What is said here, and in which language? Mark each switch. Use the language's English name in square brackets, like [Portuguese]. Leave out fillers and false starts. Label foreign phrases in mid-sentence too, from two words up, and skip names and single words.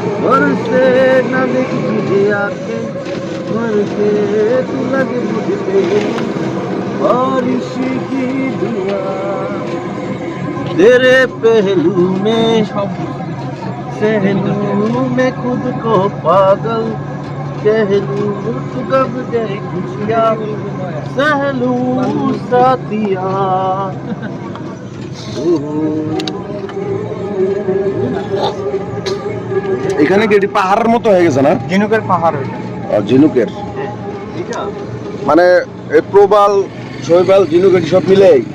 [Hindi] घर से न देख तुझे आके मर के तू लगे मुझे बारिश की दुआ तेरे पहलू में सहलू में खुद को पागल कह लूं तू कब दे खुशियाँ सहलू साथिया [Bangla] এখানে কি এটি পাহাড়ের মতো হয়ে গেছে না? ঝিনুকের পাহাড় ওইটা। ঝিনুকের এটা মানে এই প্রবাল শৈবাল ঝিনুক এটি সব মিলেই